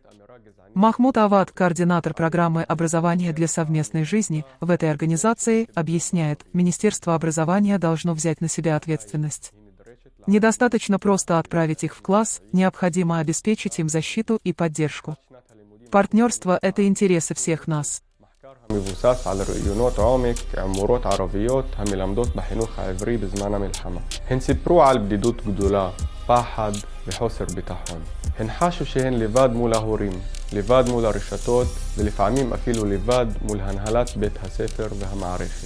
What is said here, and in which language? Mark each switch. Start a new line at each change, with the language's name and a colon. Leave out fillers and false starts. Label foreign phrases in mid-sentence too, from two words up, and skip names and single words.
Russian: Махмуд Авад, координатор программы образования для совместной жизни в этой организации, объясняет, Министерство образования должно взять на себя ответственность. Недостаточно просто отправить их в класс, необходимо обеспечить им защиту и поддержку. Партнерство – это интересы всех нас.
Hebrew: מבוסס על ראיונות עומק עם מורות ערביות המלמדות בחינוך העברי בזמן המלחמה. הן סיפרו על בדידות גדולה, פחד וחוסר ביטחון. הן חשו שהן לבד מול ההורים, לבד מול הרשתות ולפעמים אפילו לבד מול הנהלת בית הספר והמערכת.